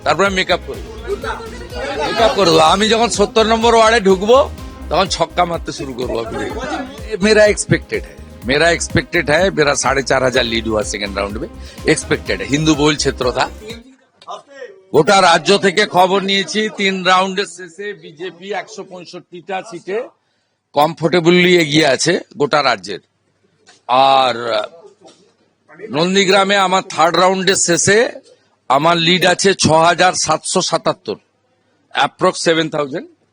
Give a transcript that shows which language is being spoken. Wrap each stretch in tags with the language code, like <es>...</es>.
<bn>তারপরে মেকআপ করবো। আমি যখন 70 নম্বর ওয়ার্ডে ঢুকবো তখন ছক্কা মারতে শুরু করবো।</bn> <hi>मेरा एक्सपेक्टेड है, मेरा 4,500 लीड हुआ सेकेंड राउंड में। एक्सपेक्टेड है, हिंदू बहुल क्षेत्र था।</hi> <bn>গোটা রাজ্য থেকে খবর নিয়েছি, 3 রাউন্ডের শেষে বিজেপি 165টা সিটে কমফোর্টেবলি এগিয়ে আছে গোটা রাজ্যের। আর নন্দীগ্রামে আমার 3rd রাউন্ডের শেষে আমার লিড আছে 6,777, অ্যাপ্রক্স 7,000।</bn>